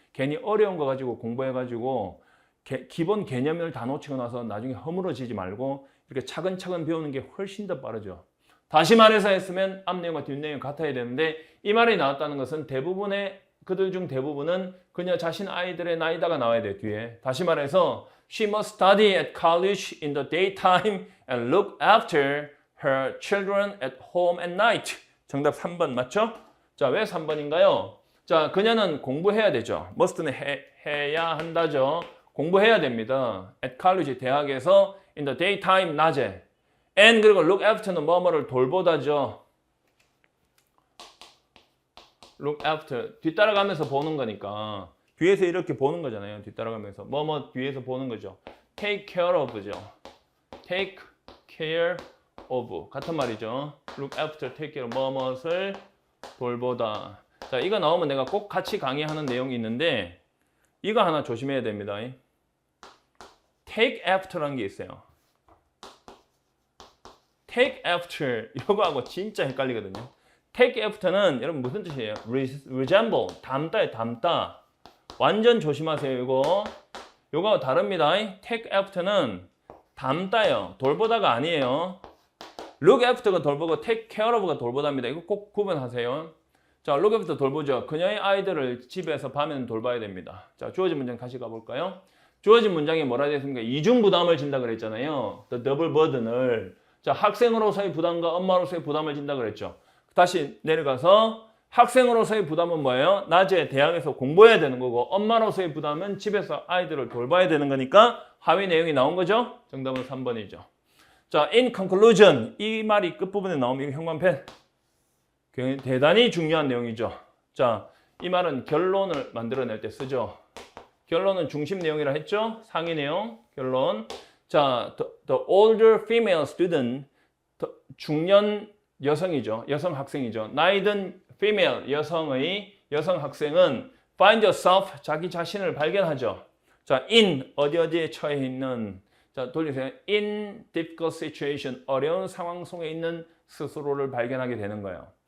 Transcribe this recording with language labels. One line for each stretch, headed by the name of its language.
Korean: 괜히 어려운 거 가지고 공부해가지고 기본 개념을 다 놓치고 나서 나중에 허물어지지 말고 이렇게 차근차근 배우는 게 훨씬 더 빠르죠. 다시 말해서 했으면 앞 내용과 뒷 내용이 같아야 되는데 이 말이 나왔다는 것은 대부분의 그들 중 대부분은 그녀 자신 아이들의 나이다가 나와야 돼요. 뒤에. 다시 말해서
English: she must study at college in the daytime and look after her children at home at night.
Korean: 정답 3번 맞죠? 자, 왜 3번인가요? 자, 그녀는 공부해야 되죠. must는 해야 한다죠. 공부해야 됩니다. at college, 대학에서
English: in the daytime,
Korean: 낮에. and 그리고 look after는 뭐뭐를 돌보다죠. look after, 뒤따라가면서 보는 거니까. 뒤에서 이렇게 보는 거잖아요. 뒤따라가면서. 뭐뭐 뒤에서 보는 거죠. take care of죠.
English: take care of. 같은 말이죠. look after, take care of.
Korean: 뭐뭐를 돌보다. 자, 이거 나오면 내가 꼭 같이 강의하는 내용이 있는데 이거 하나 조심해야 됩니다. take after라는 게 있어요. take after 이거하고 진짜 헷갈리거든요. take after는 여러분 무슨 뜻이에요? resemble, 닮다에 닮다. 완전 조심하세요. 요거 다릅니다. take after는 닮다요. 돌보다가 아니에요. look after가 돌보고 take care of가 돌보다입니다. 이거 꼭 구분하세요. 자, look after 돌보죠. 그녀의 아이들을 집에서 밤에는 돌봐야 됩니다. 자, 주어진 문장 다시 가볼까요? 주어진 문장이 뭐라 되어 있습니까? 이중 부담을 진다 그랬잖아요.
English: the double burden을.
Korean: 자, 학생으로서의 부담과 엄마로서의 부담을 진다 그랬죠. 다시 내려가서 학생으로서의 부담은 뭐예요? 낮에 대학에서 공부해야 되는 거고 엄마로서의 부담은 집에서 아이들을 돌봐야 되는 거니까 하위 내용이 나온 거죠? 정답은 3번이죠. 자, in conclusion. 이 말이 끝부분에 나오면 형광펜. 대단히 중요한 내용이죠. 자, 이 말은 결론을 만들어낼 때 쓰죠. 결론은 중심 내용이라 했죠? 상위 내용, 결론. 자,
English: the older female student,
Korean: 중년 여성이죠. 여성 학생이죠. 나이 든 female, 여성 학생은
English: find yourself,
Korean: 자기 자신을 발견하죠. 자, in, 어디에 처해 있는, 자, 돌리세요.
English: in difficult situation,
Korean: 어려운 상황 속에 있는 스스로를 발견하게 되는 거예요.